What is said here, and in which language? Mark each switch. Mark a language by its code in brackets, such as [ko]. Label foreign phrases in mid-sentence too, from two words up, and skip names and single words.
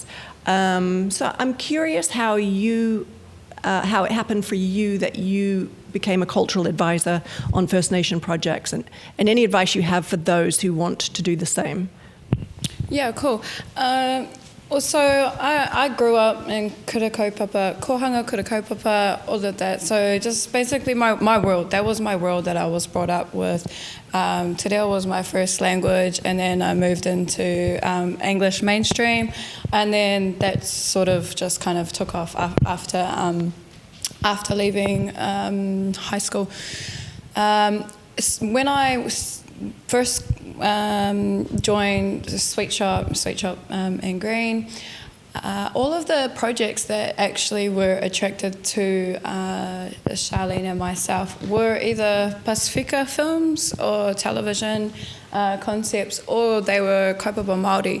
[en] So I'm curious how it happened for you that you became a cultural advisor on First Nation projects, and any advice you have for those who want to do the same. Yeah, cool. Also, I grew up in [mi] kura kaupapa, kohanga, kura kaupapa, [en] all of that. So just basically my world, that was my world that I was brought up with. [mi] Te reo [en] was my first language, and then I moved into English mainstream, and then that sort of just kind of took off after leaving high school. When I first joined Sweetshop Green, all of the projects that actually were attracted to Charlene and myself were either Pacifica films or television concepts, or they were [mi] kaupapa Māori.